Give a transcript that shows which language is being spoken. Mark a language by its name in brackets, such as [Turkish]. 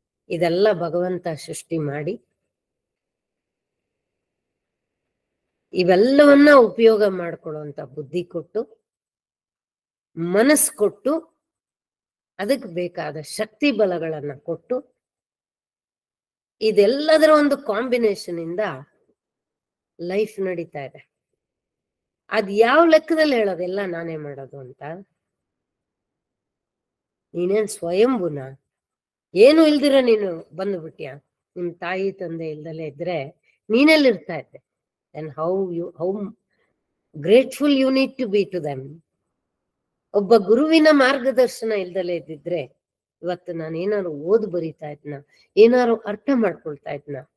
[Kannada] ಇದೆಲ್ಲ ಭಗವಂತ ಸೃಷ್ಟಿ ಮಾಡಿ ಇವೆಲ್ಲವನ್ನ ಉಪಯೋಗ ಮಾಡ್ಕೊಳ್ಳುವಂತ ಬುದ್ಧಿ ಕೊಟ್ಟು, ಮನಸ್ಸು ಕೊಟ್ಟು, ಅದಕ್ಕೆ ಬೇಕಾದ ಶಕ್ತಿ ಬಲಗಳನ್ನ ಕೊಟ್ಟು, ಇದೆಲ್ಲದರ ಒಂದು ಕಾಂಬಿನೇಷನ್ ಇಂದ ಲೈಫ್ ನಡೀತಾ ಇದೆ. ಅದ್ ಯಾವ ಲೆಕ್ಕದಲ್ಲಿ ಹೇಳೋದೆಲ್ಲ ನಾನೇ ಮಾಡೋದು ಅಂತ? ನೀನೇನ್ ಸ್ವಯಂಭುನ? ಏನು ಇಲ್ದಿರ ನೀನು ಬಂದ್ಬಿಟ್ಯಾ? ನಿಮ್ ತಾಯಿ ತಂದೆ ಇಲ್ದಲೇ ಇದ್ರೆ ನೀನೆಲ್ಲಿರ್ತಾ ಇದ್ದೆ? [English] and how grateful you need to be to them. [Kannada] ಒಬ್ಬ ಗುರುವಿನ ಮಾರ್ಗದರ್ಶನ ಇಲ್ದಲೇ ಇದ್ದಿದ್ರೆ ಇವತ್ತು ನಾನು ಏನಾದ್ರು ಓದ್ ಬರೀತಾ ಇದ್ನ, ಏನಾದ್ರು ಅರ್ಥ ಮಾಡ್ಕೊಳ್ತಾ ಇದ್ನ?